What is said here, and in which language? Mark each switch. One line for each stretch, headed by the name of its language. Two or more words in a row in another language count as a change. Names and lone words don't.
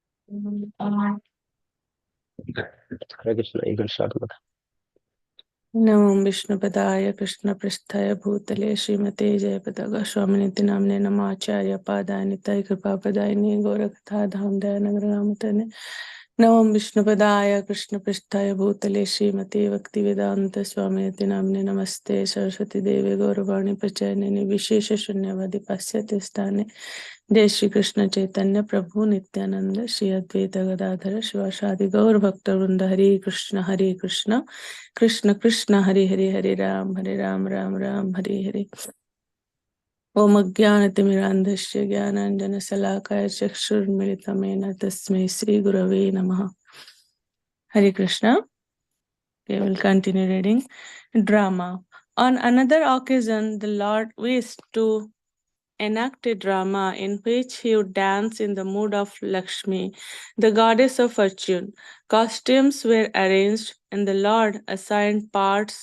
English: Hare Krishna, you can start with.
Sanskrit: नमो विष्णुपदाय कृष्णपृष्ठाय भूतले श्रीमते जयपताका स्वामिनिति नाम्ने नमाचार्य पादाय निताय कृपापदायिने गौरकथा धाम दयानगर नामतने नमो विष्णुपदाय कृष्णपृष्ठाय भूतले श्रीमते भक्तिवेदांत स्वामिनिति नाम्ने नमस्ते सरस्वती देवे गौरवाणी प्रचयनिने विशेष शून्यवादी पाश्चात्य स्थाने जय श्री कृष्ण चैतन्य प्रभु नित्यानंद श्री अद्वैत गदाधर शिवासादि गौर भक्त वृंद हरे कृष्ण कृष्ण कृष्ण हरे हरे हरे राम राम राम हरे हरे। ओम अज्ञानतिमिरान्धस्य ज्ञानाञ्जनशलाकाय चक्षुर्मिलितं तस्मै श्रीगुरवे नमः।
English: Hare Krishna. We will continue reading drama. On another occasion, the Lord wished to enact a drama in which he would dance in the mood of Lakshmi, the goddess of fortune. Costumes were arranged, and the Lord assigned parts.